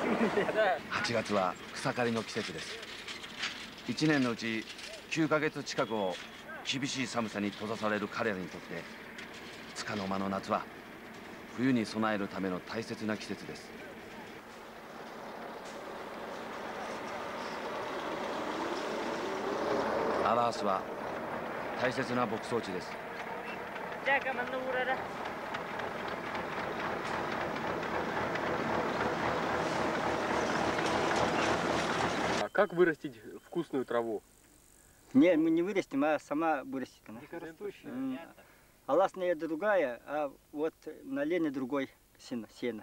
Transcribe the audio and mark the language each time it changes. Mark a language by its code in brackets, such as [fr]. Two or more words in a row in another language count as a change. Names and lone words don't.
[ja] 8 月は草刈りの季節です。1年のうち9ヶ月近くを厳しい寒さに閉ざされる彼らにとって束の間の夏は冬に備えるための大切な季節です。アラースは大切な牧草地です。 [ru] Как вырастить вкусную траву? Нет, мы не вырастим, а сама вырастет она. Аласная другая, а вот на лене другой сено.